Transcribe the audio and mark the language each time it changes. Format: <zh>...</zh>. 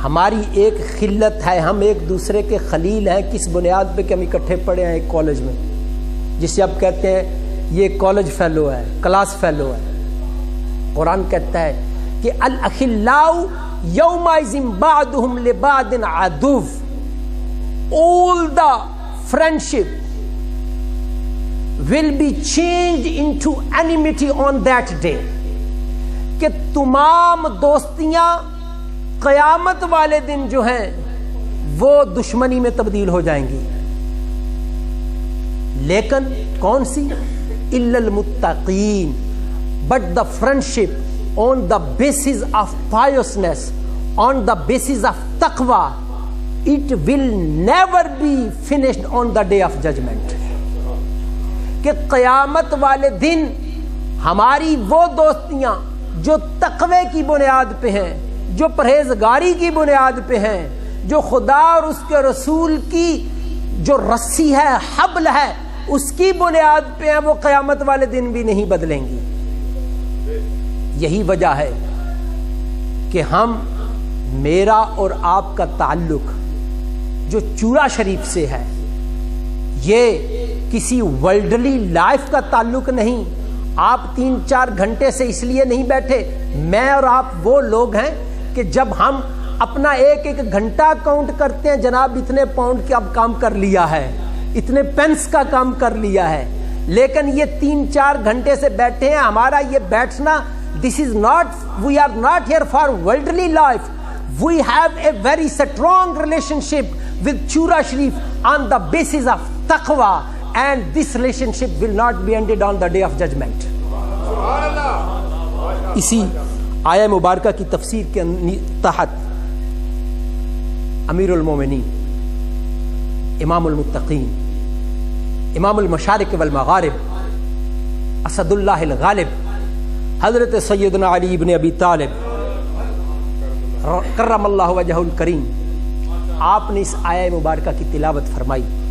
<ur>ہماری ایک خلت ہے، ہم ایک دوسرے کے خلیل ہیں. کس بنیاد پہ کہ ہم اکٹھے پڑھے ہیں ایک کالج میں، جسے آپ کہتے ہیں یہ کالج فیلو ہے، کلاس فیلو ہے. قرآن کہتا ہے کہ</ur> <ar>الاخلاء یومئذ بعضهم لبعض عدو.</ar> <en>All the friendship will be changed into enmity on that day.</en> <ur>کہ تمام دوستیاں قیامت والے دن جو ہیں وہ دشمنی میں تبدیل ہو جائیں گی. لیکن کون سی؟</ur> <ar>الا المتقین.</ar> <en>But the friendship on the basis of piousness, on the basis of taqwa, it will never be finished on the day of judgment.</en> <ur>کہ قیامت والے دن ہماری وہ دوستیاں جو تقوی کی بنیاد پہ ہیں، جو پرہیزگاری کی بنیاد پہ ہیں، جو خدا اور اس کے رسول کی جو رسی ہے، حبل ہے، اس کی بنیاد پہ ہیں، وہ قیامت والے دن بھی نہیں بدلیں گی. یہی وجہ ہے کہ میرا اور آپ کا تعلق جو چورا شریف سے ہے، یہ کسی</ur> <en>worldly life</en> <ur>کا تعلق نہیں. آپ 3-4 گھنٹے سے اس لیے نہیں بیٹھے. میں اور آپ وہ لوگ ہیں کہ جب ہم اپنا ایک گھنٹہ کاؤنٹ کرتے ہیں، جناب اتنے پاؤنڈ کا اب کام کر لیا ہے، اتنے پینس کا کام کر لیا ہے. لیکن یہ 3-4 گھنٹے سے بیٹھے ہیں. ہمارا یہ بیٹھنا،</ur> <en>this is not, we are not here for worldly life. We have a very strong relationship with Chura Sharif on the basis of taqwa, and this relationship will not be ended on the day of judgment.</en> <ur>اسی آیہ مبارکہ کی تفسیر کے تحت امیر المومنین، امام المتقین، امام المشارق والمغارب، اسد اللہ الغالب، حضرت سیدنا علی ابن ابی طالب کرم اللہ وجہہ الکریم، آپ نے اس آیہ مبارکہ کی تلاوت فرمائی.</ur>